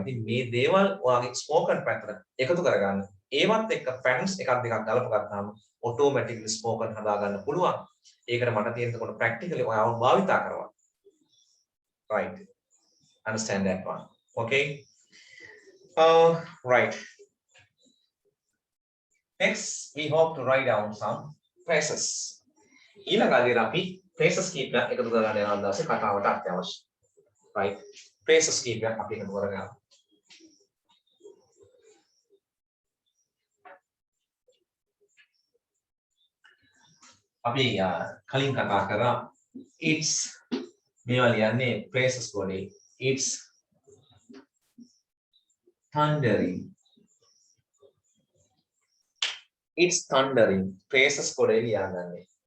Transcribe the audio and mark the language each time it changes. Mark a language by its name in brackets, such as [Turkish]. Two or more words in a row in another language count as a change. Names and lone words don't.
[Sinhala] ඉතින් මේ දේවල් ඔයාගේ ස්පෝකන් පැත්තට එකතු කරගන්න. ඒවත් එක්ක පැටර්න්ස් එකක් දෙකක් ගලප ගත්තාම [English] automatically spoken [Sinhala] හදාගන්න පුළුවන්. ඒකට මට තියෙන කොට ප්‍රැක්ටිකලි ඔයාව භාවිතා කරනවා. [English] right understand that one okay right next we hope to write down some phrases [Sinhala] ඊළඟ අදියර අපි phrases කීපයක් එකතු කරගන්න යන දවසේ කතාවට අත්‍යවශ්‍යයි [English] right phrases [Sinhala] කීපයක් අපි එකතු කරගන්න අපි කලින් කතා කරා it's මේවා ලියන්නේ phrases වලේ [English] it's thundering it's thundering [Sinhala] phrases වලේ ලියන්නේ